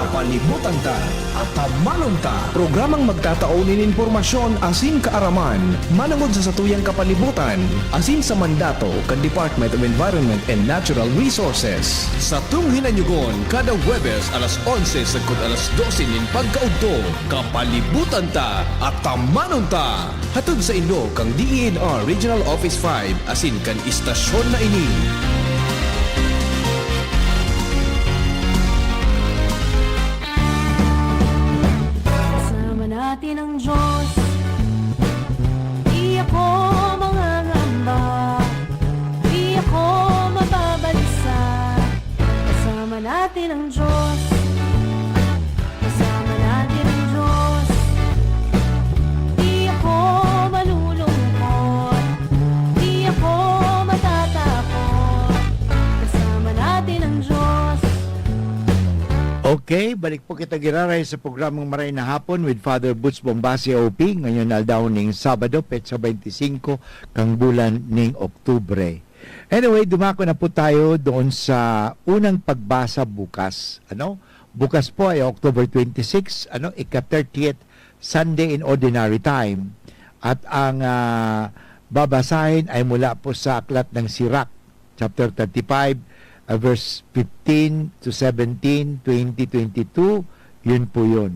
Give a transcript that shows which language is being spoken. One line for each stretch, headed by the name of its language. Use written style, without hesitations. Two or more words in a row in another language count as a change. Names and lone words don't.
Bikol: Kapalibutan Ta at Tamanong Ta. Programang magtataunin informasyon asin kaaraman, manangod sa satuyang kapalibutan, asin sa mandato kang Department of Environment and Natural Resources. Sa tunghinanyugon, kada Huwebes alas 11 sagkod alas 12 nin pagkaudto, Kapalibutan Ta at Tamanong Ta. Hatod sa inyo kang DENR Regional Office 5 asin kan istasyon na ini.
Filipino: Kasama natin ang Diyos. Di ako mangangamba, di ako mababalisa. Kasama natin ang Diyos. Kasama natin ang Diyos. Di ako malulungkot, di ako matatakot. Kasama natin ang Diyos.
Bikol: Okay, balik po kita giraray sa programang Maray na Hapon with Father Butch Bombasi OP. Ngayon aldaw ning Sabado, petsa 25, kang bulan ning Oktubre.
Filipino: Anyway, dumako na po tayo doon sa unang pagbasa bukas. Bukas po ay October 26,
English: ika-30th Sunday in Ordinary Time.
Filipino: At ang babasahin ay mula po sa aklat ng Sirach,
English: chapter 35, verse 15 to 17,
Filipino: 2022, yun po yun.